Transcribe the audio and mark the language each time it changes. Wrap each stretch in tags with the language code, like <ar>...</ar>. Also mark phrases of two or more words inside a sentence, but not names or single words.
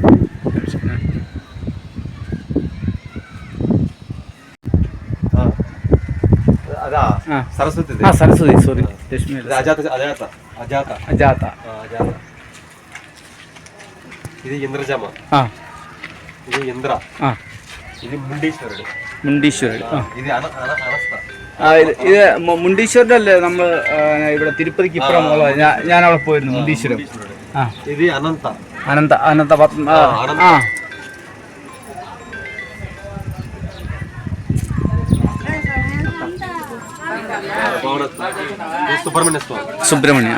<ta>சரஸ்வதி, சாரி, லட்சுமி, அஜாதா. இது இந்திரஜாமா, இது இந்திரா, இது മുണ്ടീശ്വരൻ.</ta> <ml>ഇത് മുണ്ടീശ്വരൻ്റെ അല്ലേ നമ്മൾ ഇവിടെ തിരുപ്പതിക്ക് ഇപ്പുറം ഞാൻ അവിടെ പോയിരുന്നു. മുണ്ടീശ്വരം. ഇത് അനന്ത. സുബ്രഹ്മണ്യ.</ml>